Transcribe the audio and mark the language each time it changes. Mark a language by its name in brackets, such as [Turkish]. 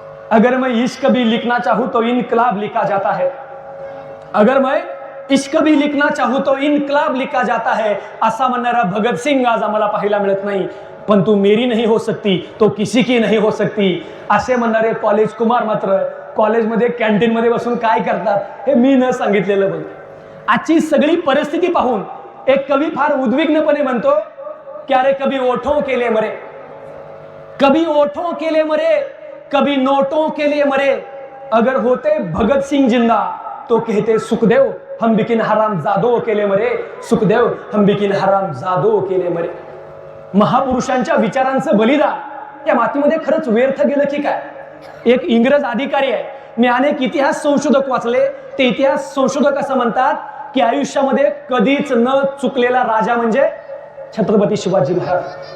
[Hindi] अगर मैं इश्क भी लिखना चाहूं तो इनकलाब लिखा जाता है, अगर मैं इश्क भी लिखना चाहूं तो इनकलाब लिखा जाता है [Marathi] असा म्हणणारा भगतसिंग आज आम्हाला पाहायला मिळत नाही. पण [Hindi] तू मेरी नहीं हो सकती [Marathi] तो किसी की नहीं हो सकती असे म्हणणारे कॉलेज कुमार मात्र कॉलेजमध्ये कॅन्टीन मध्ये बसून काय करतात हे मी न सांगितलेलं बघ. आजची सगळी परिस्थिती पाहून एक कवी फार उद्विग्नपणे म्हणतो की [Hindi] अरे कभी ओठों के लिए मरे, कभी ओठों के लिए मरे, कभी नोटों के लिए मरे, अगर होते भगत सिंह जिंदा तो कहते सुखदेव हम बिकिन हराम जादो के लिए मरे, सुखदेव हम बिकिन हराम जादो के लिए मरे. [Marathi] महापुरुषांच्या विचारांचं बलिदान या मातीमध्ये खरंच व्यर्थ गेलं की काय. एक इंग्रज अधिकारी आहे, मी अनेक इतिहास संशोधक वाचले, ते इतिहास संशोधक असं म्हणतात की आयुष्यामध्ये कधीच न चुकलेला राजा म्हणजे छत्रपती शिवाजी महाराज.